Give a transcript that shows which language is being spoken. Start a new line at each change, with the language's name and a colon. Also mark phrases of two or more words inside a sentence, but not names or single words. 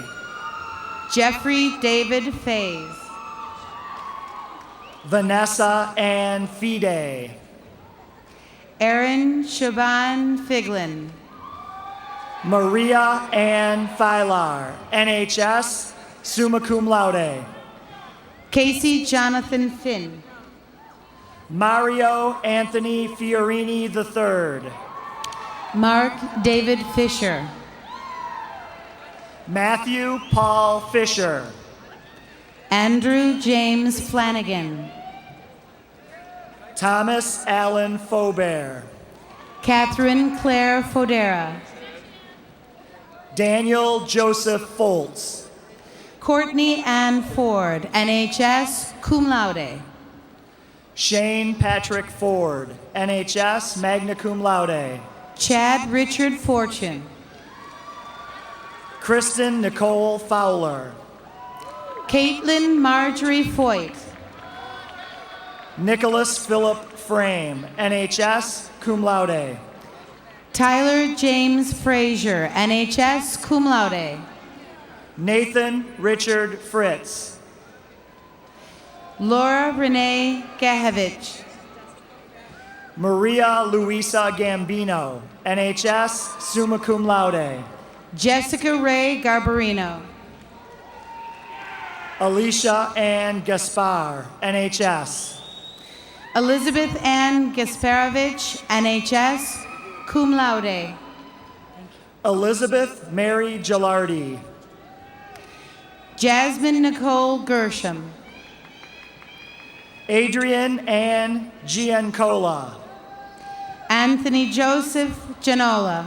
English: Jeffrey David Fays. Vanessa Ann Fide. Aaron Shaban Figlin. Maria Ann Filar, NHS,
Latin: summa cum laude.
English: Casey Jonathan Finn. Mario Anthony Fiorini III. Mark David Fisher. Matthew Paul Fisher. Andrew James Flanagan. Thomas Allen Faubert. Catherine Claire Fodera. Daniel Joseph Foltz. Courtney Ann Ford, NHS,
Latin: cum laude.
English: Shane Patrick Ford, NHS,
Latin: magna cum laude.
English: Chad Richard Fortune. Kristen Nicole Fowler. Caitlin Marjorie Foyt. Nicholas Philip Frame, NHS,
Latin: cum laude.
English: Tyler James Frazier, NHS,
Latin: cum laude.
English: Nathan Richard Fritz. Laura Renee Gahevich. Maria Luisa Gambino, NHS,
Latin: summa cum laude.
English: Jessica Ray Garbarino. Alicia Ann Gaspar, NHS. Elizabeth Ann Gasparovich, NHS,
Latin: cum laude.
English: Elizabeth Mary Gilardi. Jasmine Nicole Gershom. Adrian Ann Giancola. Anthony Joseph Janola.